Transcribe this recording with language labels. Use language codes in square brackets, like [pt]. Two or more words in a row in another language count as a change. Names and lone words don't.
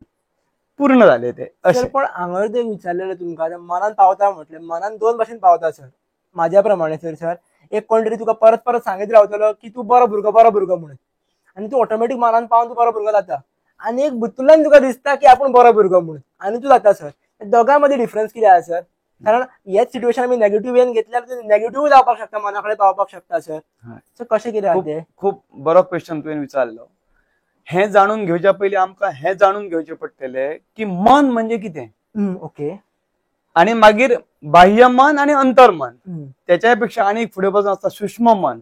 [kok] पूर्ण झाले ते अशें. पण हांगा ते विचारलेलें तुमकां मनान पावता म्हटलें, मनान 2 भाशेन पावता सर. माझ्या प्रमाणे सर एक कोण तरी तुका परत परत सांगत रावतलो की तू बरो भुरगो म्हणून, आणि तू ऑटोमॅटिक मनान पावन तू बरो भुरगो जाता, आणि एक भितरल्यान तुका दिसता की आपण बरो भुरगो म्हणून, आणि तू जाता. [mr] सर दोघांमध्ये डिफरन्स किती आहे सर? [kok] कारण हेच सिच्युएशन आम्ही नेगेटिव्ह वेन घेतल्यार नेगेटिव्ह जावपाक शकता, मनाकडे पावपाक शकता सर. सो कशें कितें ते? खूप बरो क्वेश्चन तुवें विचारलो. हे जाणून घेवच्या पयलीं आमकां हे जाणून घेवचें पडटलें की मन म्हणजे कितें. ओके. आणि मागीर बाह्य मन आणि अंतर्मन, त्याच्यापेक्षा आणि फुडें वचून आसता सूक्ष्म मन.